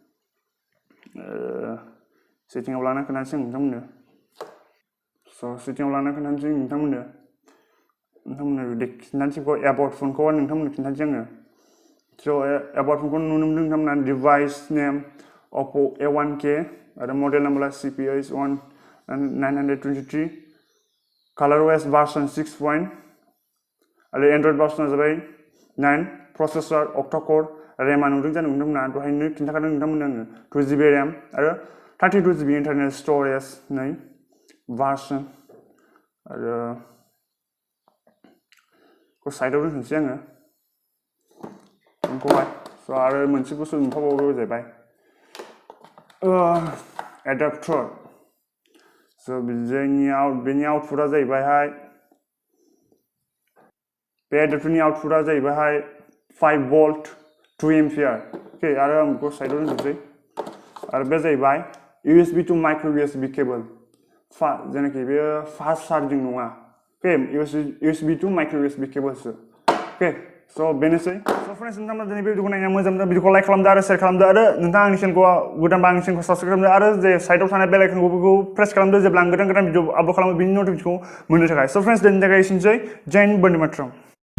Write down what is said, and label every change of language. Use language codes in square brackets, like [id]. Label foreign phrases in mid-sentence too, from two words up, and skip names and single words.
[brx] खोन्थानोसै आं नोंथांमोननो स' सेटिंआव लाना खोन्थानोसै नोंथांमोननो खिन्थानोसै बेखौ एबाउट फनखौ नोंथांमोननो खोन्थानोसै आङो स' एबाउट फनखौ नुनो मोनदों नोंथांमोना [en] device name [brx] OPPO A1K आरो [en] model numberा [brx] CPH1923 [en] color OS version 6. [brx] आरो [en] Android version [brx] जाबाय 9 [en] processor octa-core RAM [brx] नुदों जानो नोंथांमोना दहायनो खिन्थाखादों नोंथांमोननो आङो 2 GB RAM आरो 32 GB [en] internal storage [brx] नै वर्जन आरो को साइडआव दोनसै आङो फनखौहाय स' आरो मोनसे बुस्थु नुफाबावो जाहैबाय एडाप्टर स' बेनि आउटपुटआ जाहैबाय बे एडाप्टरनि आउटपुटआ जाहैबाय 5 [en] volt 2 ampere okay [brx] आरो आं बेखौ साइडआव दोनसै आरो बे जाहैबाय USB [en] to micro USB cable [brx] जेनाखि बे [en] fast charging [brx] नङा ओके [en] USB to micro USB cableसो okay So [brx] बेनोसै [en] so friends [brx] नोंथांमोना दिनै बे भिडिअखौ नायना मोजां मोनदों भिडिअखौ लाइक खालामदो आरो शेयार खालामदो आरो नोंथाङा आंनि चेनेलखौ गोदानबा आंनि चेनेलखौ साबस्क्राइब खालामदो आरो जे साइडआव थानाय [en] bell iconखौ press [brx] खालामदो जेब्ला आं गोदान भिडिअ आपल'ड खालामो बिनि नटिफिकेसनखौ मोननो थाखाय [en] so friends [brx] दिनैनि थाखाय एसेनोसै [hi] जय हिन्द बन्दे मातरम